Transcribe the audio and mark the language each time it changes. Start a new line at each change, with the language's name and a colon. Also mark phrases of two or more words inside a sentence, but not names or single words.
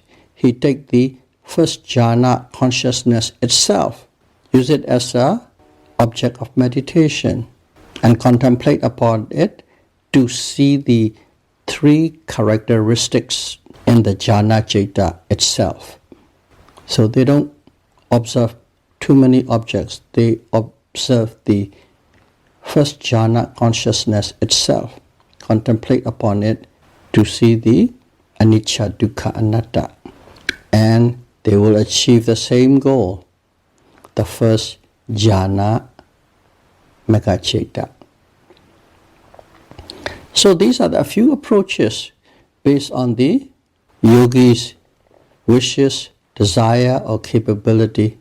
English: He takes the first jhana consciousness itself, use it as an object of meditation, and contemplate upon it to see the three characteristics in the
Pali: jhana citta
English: itself. So they don't observe too many objects. They observe the first jhana consciousness itself, contemplate upon it to see the
Pali: anicca, dukkha, anattā.
English: And they will achieve the same goal, the first
Pali: jhana mega citta.
English: So these are the few approaches based on the yogi's wishes, desire or capability.